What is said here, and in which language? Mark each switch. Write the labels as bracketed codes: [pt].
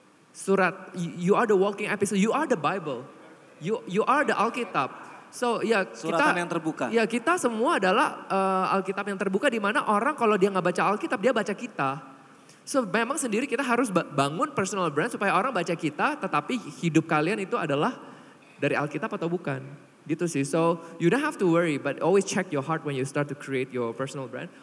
[en] Surat, you are the walking epistle, you are the Bible. You are the Alkitab. So ya [id] Suratan yang terbuka. Ya kita semua adalah Alkitab yang terbuka, di mana orang kalau dia nggak baca Alkitab dia baca kita. So memang sendiri kita harus bangun personal brand supaya orang baca kita, tetapi hidup kalian itu adalah dari Alkitab atau bukan. Gitu sih. [en] So you don't have to worry, but always check your heart when you start to create your personal brand.